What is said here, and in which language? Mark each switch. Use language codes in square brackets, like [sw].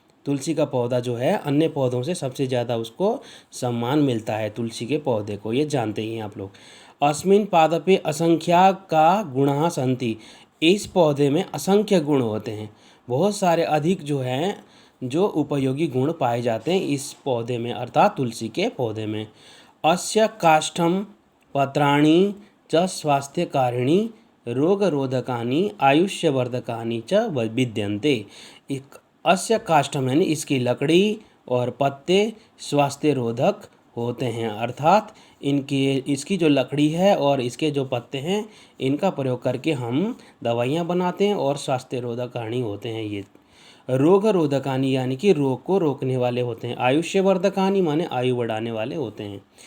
[hi] तुलसी का पौधा जो है अन्य पौधों से सबसे ज़्यादा उसको सम्मान मिलता है तुलसी के पौधे को, ये जानते ही हैं आप लोग। [sa] अस्मिन् पादपे असंख्या का गुणा सन्ति। [hi] इस पौधे में असंख्य गुण होते हैं, बहुत सारे अधिक जो हैं जो उपयोगी गुण पाए जाते हैं इस पौधे में अर्थात तुलसी के पौधे में। [sa] अस्य काष्ठम पत्राणि च स्वास्थ्यकारिणी रोगरोधकानि आयुष्यवर्धकानि च विद्यन्ते। अस्य काष्ठम [hi] यानी इसकी लकड़ी और पत्ते स्वास्थ्यरोधक होते हैं अर्थात इसकी जो लकड़ी है और इसके जो पत्ते हैं इनका प्रयोग करके हम दवाइयाँ बनाते हैं और स्वास्थ्यरोधकानी होते हैं ये। रोगरोधकानी यानी कि रोग को रोकने वाले होते हैं। आयुष्यवर्धकानी माने आयु बढ़ाने वाले होते हैं।